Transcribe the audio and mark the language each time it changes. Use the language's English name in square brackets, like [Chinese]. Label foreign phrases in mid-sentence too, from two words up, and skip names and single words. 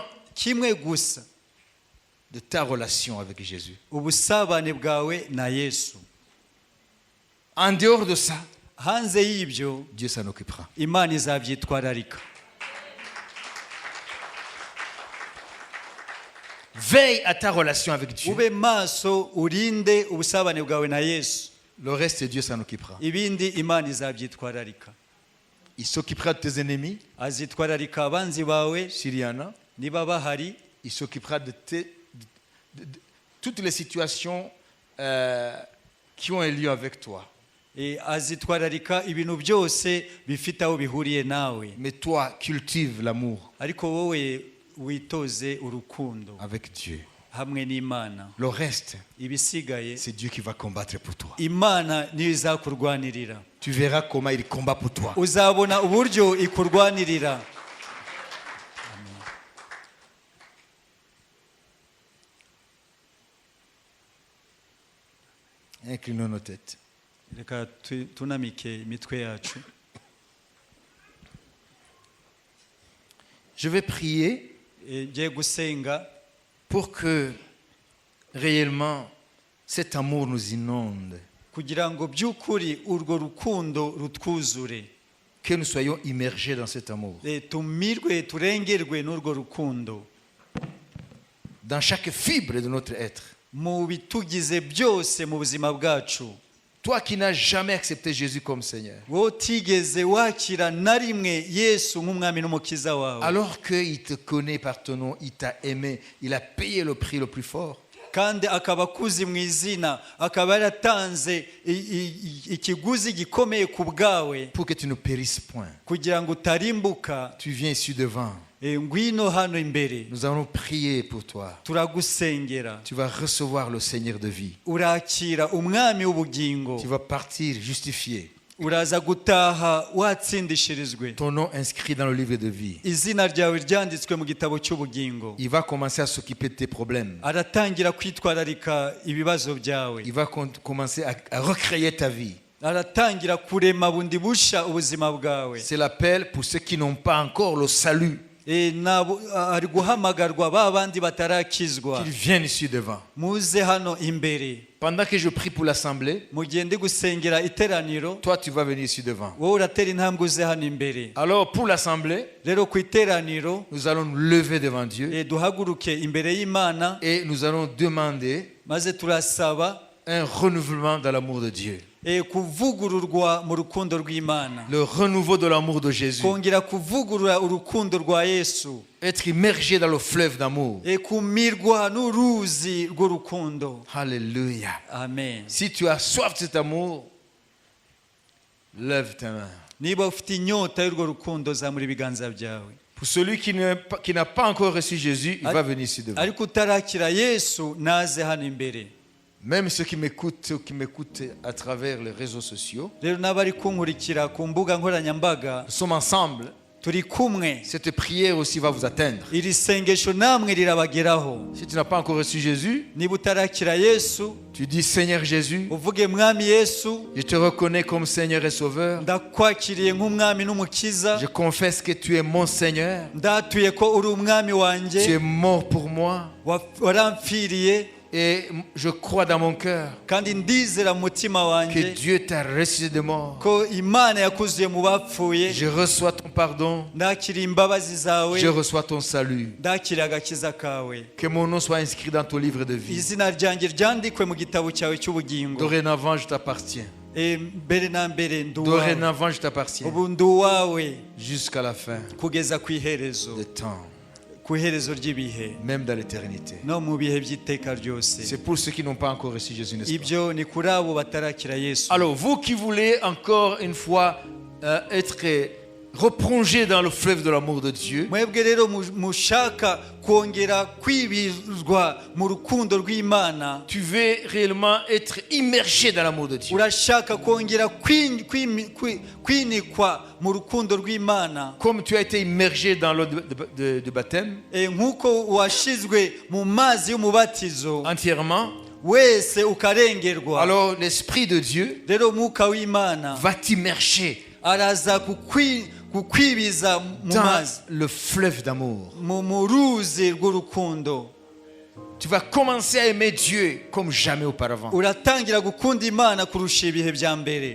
[Kinyarwanda] kimwe gusa, [French] de ta relation avec Jésus. [Kinyarwanda] ubusabane bwawe na Yesu. [French] En dehors de ça, [Kinyarwanda] Hanze y'ibyo [French] Dieu s'en occupera. [Kinyarwanda] Imana izabyitwararika. [French] Veille à ta relation avec Dieu. [Kinyarwanda] Ube maso urinde ubusabane bwawe na Yesu. [French] Le reste, Dieu s'en occupera. [Kinyarwanda] Ibindi Imana izabyitwararika. [French] Il s'occupera de tes ennemis, [Kinyarwanda] Azitwararika abanzi bawe [French] s'il y en a. [Kinyarwanda] niba bahari. [French] Il s'occupera de toutes les situations qui ont un lien avec toi. [Kinyarwanda] Azitwararika ibintu byose bifite aho bihuriye nawe. [French] Mais toi, cultive l'amour [Kinyarwanda] Ariko wowe witoze urukundo [French] avec Dieu. [Kinyarwanda] hamwe n'Imana. [French] Le reste, [Kinyarwanda] Ibisigaye [French] c'est Dieu qui va combattre pour toi. [Kinyarwanda] Imana niyo izakurwanirira. [French] Tu verras comment il combat pour toi. [Kinyarwanda] Uzabona uburyo ikurwanirira. [French] Inclinons nos têtes. [Kinyarwanda] Reka tunamike imitwe yacu. [French] Je vais prier [Kinyarwanda] Ngiye gusenga [French] pour que réellement cet amour nous inonde, [Kinyarwanda] kugira ngo by'ukuri urwo rukundo rutwuzure. [French] que nous soyons immergés dans cet amour. [Kinyarwanda] Tumirwe turengerwe n'urwo rukundo [French] Dans chaque fibre de notre être. [Kinyarwanda] mu bitugize byose mu buzima bwacu. [French] Toi qui n'as jamais accepté Jésus comme Seigneur, [Kinyarwanda] wowe utigeze wakira na rimwe Yesu nk'umwami n'umukiza wawe, [French] alors qu'il te connaît par ton nom, il t'a aimé, il a payé le prix le plus fort. [Kinyarwanda] kandi akaba akuzi mu izina, akaba yaratanze ikiguzi gikomeye ku bwawe [French] Pour que tu ne périsses point. [Kinyarwanda] kugira ngo utarimbuka. [French] Tu viens ici devant. [Kinyarwanda] Ngwino hano imbere, [French] Nous allons prier pour toi. [Kinyarwanda] turagusengera. [French] Tu vas recevoir le Seigneur de vie. [Kinyarwanda] Urakira umwami w'ubugingo, [French] Tu vas partir justifié. [Kinyarwanda] uraza gutaha watsindishirizwe, [French] Ton nom inscrit dans le livre de vie. [Kinyarwanda] izina ryawe ryanditswe mu gitabo cy'ubugingo. [French] Il va commencer à s'occuper de tes problèmes. [Kinyarwanda] Aratangira kwitwararika ibibazo byawe, [French] Il va commencer à recréer ta vie. [Kinyarwanda] aratangira kurema bundi busha ubuzima bwawe. [French] C'est l'appel pour ceux qui n'ont pas encore le salut, [Kinyarwanda] Ari guhamagarwa ba bandi batarakizwa, [French] qu'ils viennent ici devant. [Kinyarwanda] muze hano imbere. [French] Pendant que je prie pour l'assemblée, [Kinyarwanda] Mugende gusengera iteraniro, [French] toi tu vas venir ici devant. [Kinyarwanda] wowe uratera intambwe uze hano imbere. [French] Alors pour l'assemblée, [Kinyarwanda] Rero ku iteraniro [French] nous allons nous lever devant Dieu [Kinyarwanda] duhaguruke imbere y'Imana, [French] et nous allons demander [Kinyarwanda] maze turasaba [French] un renouvellement dans l'amour de Dieu. [Kinyarwanda] kuvugururwa mu rukundo rw'Imana, [French] Le renouveau de l'amour de Jésus. [Kinyarwanda] kongera kuvugurura urukundo rwa Yesu, [French] Être immergé dans le fleuve d'amour. [Kinyarwanda] kumirwa n'uruzi rw'urukundo. [French] Alléluia. [Kinyarwanda] Amen. [French] Si tu as soif de cet amour, lève ta main. [Kinyarwanda] Niba ufite inyota y'urwo rukundo, zamura ibiganza byawe. [French] Pour celui qui n'a pas encore reçu Jésus, il va venir ici devant. [Kinyarwanda] Ariko utarakira Yesu naze hano imbere. [French] Même ceux qui m'écoutent à travers les réseaux sociaux, [Kinyarwanda] Rero n'abari kunkurikira ku mbuga nkoranyambaga, [French] nous sommes ensemble. [Kinyarwanda] turi kumwe. [French] Cette prière aussi va vous atteindre. [Kinyarwanda] Iri sengesho namwe rirabageraho. [French] Si tu n'as pas encore reçu Jésus, [Kinyarwanda] Niba utarakira Yesu, [French] tu dis Seigneur Jésus, [Kinyarwanda] uvuge mwami Yesu, [French] je te reconnais comme Seigneur et Sauveur. [Kinyarwanda] ndakwakiriye nk'umwami n'umukiza. [French] Je confesse que tu es mon Seigneur. [Kinyarwanda] Ndatuye ko uri umwami [French] Tu [Kinyarwanda] wanjye, [French] es mort pour moi. [Kinyarwanda] warampfiriye, [French] Et je crois dans mon cœur [Kinyarwanda] kandi ndizera mu mutima [French] que [Kinyarwanda] wanjye [French] Dieu t'a ressuscité de mort. [Kinyarwanda] ko Imana yakuzuye mu bapfuye. [French] Je reçois ton pardon. [Kinyarwanda] Ndakira imbabazi zawe, [French] Je reçois ton salut. [Kinyarwanda] ndakira agakiza kawe. [French] Que mon nom soit inscrit dans ton livre de vie. [Kinyarwanda] Izina ryanjye ryandikwe mu gitabo cyawe cy'ubugingo. [French] Dorénavant, je t'appartiens. [Kinyarwanda] Mbere na mbere ndi uwawe, [French] Dorénavant, je t'appartiens. [Kinyarwanda] ubu ndi uwawe [French] Jusqu'à la fin [Kinyarwanda] kugeza ku iherezo, [French] des temps, [Kinyarwanda] ku iherezo ry'ibihe [French] même dans l'éternité. [Kinyarwanda] no mu bihe by'iteka ryose. [French] C'est pour ceux qui n'ont pas encore reçu Jésus, n'est-ce pas? [Kinyarwanda] Ibyo ni kuri abo batarakira Yesu. [French] Alors, vous qui voulez encore une fois être replongé dans le fleuve de l'amour de Dieu, [Kinyarwanda] Mwebwe rero mushaka kongera kwibizwa mu rukundo rw'Imana, [French] tu veux réellement être immergé dans l'amour de Dieu. [Kinyarwanda] urashaka kongera kwinikwa mu rukundo rw'Imana, [French] Comme tu as été immergé dans l'eau de baptême [Kinyarwanda] nk'uko washizwe mu mazi y'umubatizo [French] entièrement, [Kinyarwanda] wese ukarengerwa. [French] alors l'Esprit de Dieu [Kinyarwanda] Rero Mwuka w'Imana [French] va t'immerger [Kinyarwanda] araza kukwibiza mu [French] dans [Kinyarwanda] mazi [French] le fleuve d'amour. [Kinyarwanda] mu ruzi rw'urukundo. [French] Tu vas commencer à aimer Dieu comme jamais auparavant. [Kinyarwanda] Uratangira gukunda Imana kurusha ibihe bya mbere.